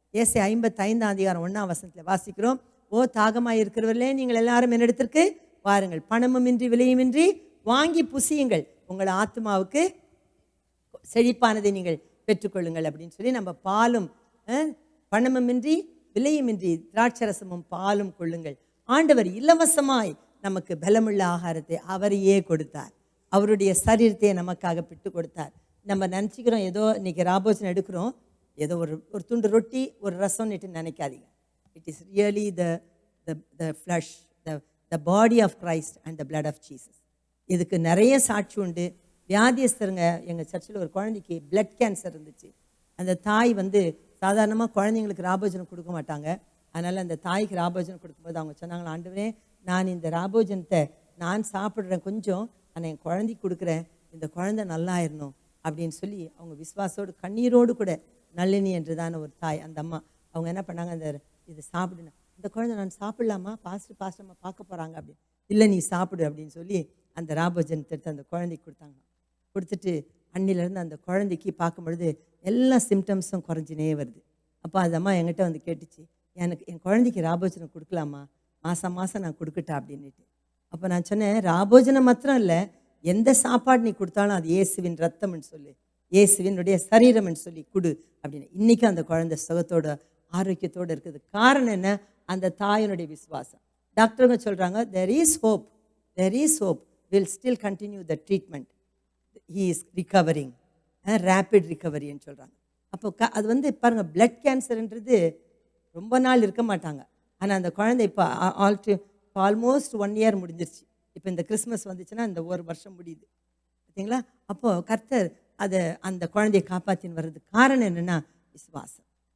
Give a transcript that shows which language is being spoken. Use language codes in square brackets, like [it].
[ta] ஏசாயா 55:1 வாசிக்கிறோம். ஓ தாகமாய் இருக்கிறவர்களே, நீங்கள் எல்லாரும் என்னிடத்திற்கு வாருங்கள், பணமும் இன்றி விலையுமின்றி வாங்கி புசியுங்கள், உங்கள் ஆத்மாவுக்கு செழிப்பானதை நீங்கள் பெற்றுக்கொள்ளுங்கள் அப்படின்னு சொல்லி நம்ம பாலும் பணமுமின்றி விலையுமின்றி திராட்சரசமும் பாலும் கொள்ளுங்கள். ஆண்டவர் இலவசமாய் நமக்கு பலமுள்ள ஆகாரத்தை அவரையே கொடுத்தார். அவருடைய சரீரத்தை நமக்காக பிட்டு கொடுத்தார். நம்ம நினச்சிக்கிறோம் ஏதோ இன்னைக்கு ராபோஜனம் எடுக்கிறோம், ஏதோ ஒரு துண்டு ரொட்டி ஒரு ரசம்னுட்டு நினைக்காதீங்க. [en] It is really the flesh, the body of Christ and the blood of Jesus. [ta] இதுக்கு நிறைய சாட்சி உண்டு. வியாதியஸ்தருங்க, எங்கள் சர்ச்சில் ஒரு குழந்தைக்கு பிளட் கேன்சர் இருந்துச்சு. அந்த தாய் சாதாரணமாக குழந்தைங்களுக்கு ராபோஜனம் கொடுக்க மாட்டாங்க. அதனால் அந்த தாய்க்கு ராபோஜனம் கொடுக்கும்போது அவங்க சொன்னாங்களா, ஆண்டவரே நான் இந்த ராபோஜனத்தை நான் சாப்பிட்றேன் கொஞ்சம், ஆனால் என் குழந்தைக்கு கொடுக்குறேன், இந்த குழந்தை நல்லாயிடணும் அப்படின்னு சொல்லி அவங்க விசுவாசோடு கண்ணீரோடு கூட நல்லினி என்றுதான ஒரு தாய் அந்த அம்மா அவங்க என்ன பண்ணாங்க, இது சாப்பிடுனா இந்த குழந்தை நான் சாப்பிடலாமா, பாஸ்டர்மா பார்க்க போகிறாங்க அப்படின்னு, இல்லை நீ சாப்பிடு அப்படின்னு சொல்லி அந்த ராபோஜனத்தை எடுத்து அந்த குழந்தைக்கு கொடுத்தாங்க. கொடுத்துட்டு அன்னிலேருந்து அந்த குழந்தைக்கு பார்க்கும்பொழுது எல்லா சிம்டம்ஸும் குறைஞ்சினே வருது. அப்போ அந்த அம்மா என்கிட்ட கேட்டுச்சு, எனக்கு என் குழந்தைக்கு ராபோஜனம் கொடுக்கலாமா, மாதம் நான் கொடுக்கட்டா அப்படின்ட்டு. அப்போ நான் சொன்னேன், ராபோஜனம் மாத்திரம் இல்லை, எந்த சாப்பாடு நீ கொடுத்தாலும் அது இயேசுவின் ரத்தம்னு சொல்லி, இயேசுவினுடைய சரீரம்னு சொல்லி கொடு அப்படின்னு. இன்றைக்கும் அந்த குழந்தை சுகத்தோட ஆரோக்கியத்தோடு இருக்குது. காரணம் என்ன? அந்த தாயினுடைய விசுவாசம். டாக்டருங்க சொல்கிறாங்க, [en] there is hope, will still continue the treatment, he is recovering, rapid recovery [ta] ன்னு சொல்கிறாங்க. அப்போ அது பாருங்கள், பிளட் கேன்சர்ன்றது ரொம்ப நாள் இருக்க மாட்டாங்க. ஆனால் அந்த குழந்தை இப்போ ஆல்மோஸ்ட் 1 year முடிஞ்சிருச்சு. இப்போ இந்த கிறிஸ்மஸ் வந்துச்சுன்னா இந்த ஒரு வருஷம் முடியுது, பார்த்தீங்களா? அப்போது கர்த்தர் அந்த குழந்தையை காப்பாற்றின்னு வர்றதுக்கு காரணம் என்னென்னா விசுவாசம்.